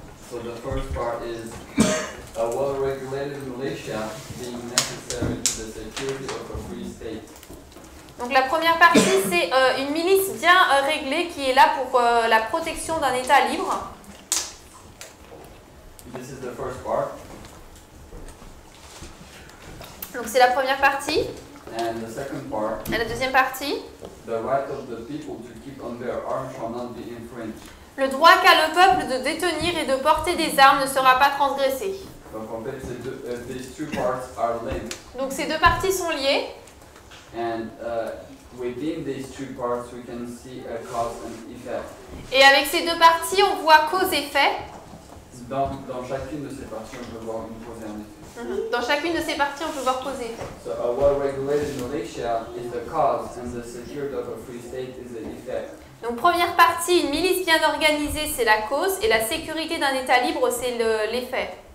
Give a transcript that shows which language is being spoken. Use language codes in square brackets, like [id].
[en] So the first part is a well-regulated militia being necessary to the security of a free state. [fr] Donc la première partie, c'est une milice bien réglée qui est là pour la protection d'un État libre. [en] This is the first part. [fr] Donc c'est la première partie. [en] And the second part, [fr] Et la deuxième partie, [en] the right of the people to keep on their arms shall not be infringed. [fr] le droit qu'a le peuple de détenir et de porter des armes ne sera pas transgressé. Donc en fait, [en] these two parts are linked. [fr] Donc ces deux parties sont liées. [en] And within these two parts, we can see a cause and effect. [fr] Et avec ces deux parties, on voit cause-effet. Dans chacune de ces parties, on peut voir une cause et un effet. Dans chacune de ces parties, on peut voir cause-effet. [en] So a well-regulated militia is the cause, and the security of a free state is the effect. [fr] Donc première partie, une milice bien organisée, c'est la cause, et la sécurité d'un État libre, c'est l'effet.